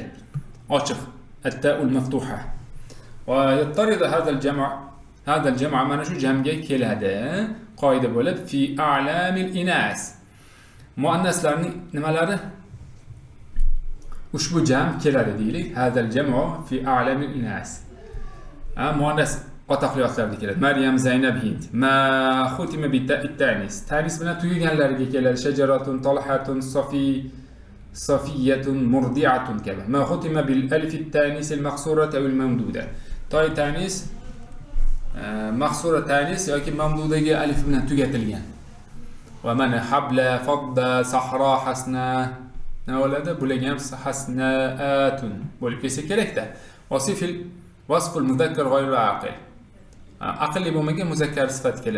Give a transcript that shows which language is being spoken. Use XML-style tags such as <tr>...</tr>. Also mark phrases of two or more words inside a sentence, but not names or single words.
<ar>Ochiq. التاء المفتوحة. ويطرد هذا الجمع'</ar> <uz>mana shu jamga keladi. Qoida bo'lib</uz> <ar>في أعلام الإناث.</ar> <uz>Muannaslarning nimalari? Ushbu jam keladi deylik.</uz> <ar>هذا الجمع في أعلام الإناث.</ar> <uz>Muannas otoqli otlarda keladi. Maryam, Zaynab, Hind.</uz> <ar>ما ختم بتأنيث.</ar> <uz>Ta'nis bilan tugaganlariga keladi. Shajaratun, talhatun, safiyatun, murdi'atun kabi.</uz> <ar>ما ختم بالألف التأنيث المقصورة أو الممدودة.</ar> <uz>Toy ta'nis maqsura ta'nis yoki mamdudaga alif bilan tugatilgan. Va mana habla, fadda, sahra, hasna nima bo'ladi? Bularga ham hasnaatun bo'lib kelsa kerak-da.</uz> <ar>وصف المذكر غير العاقل.</ar> <uz>Aqlli bo'lmagan muzakkar sifat keladi.</uz>